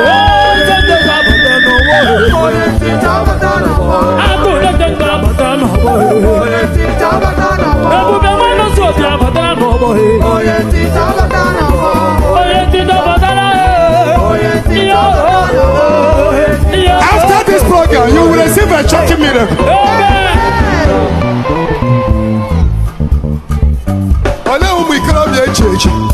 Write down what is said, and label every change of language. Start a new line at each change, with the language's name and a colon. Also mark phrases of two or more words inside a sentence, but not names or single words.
Igbo: Ee, nze nze ga-abata n'ọgbọ. Onye ntị chọọ bata n'ọgbọ. Agụ na-eje Abata n'ọgbọ, eh. Onye ntị abata n'ọgbọ. Ebube nwanne otu obi abata n'ọgbọ, eh. Onye ntị abata n'ọgbọ. Onye ntị abata n'ọgbọ, eh. Onye ntị abata n'ọgbọ. Iyo, iyo.
English: After this program, you will receive a shocking miracle. Amen.
Igbo: Olee ụmụ ikorobịa echi echi?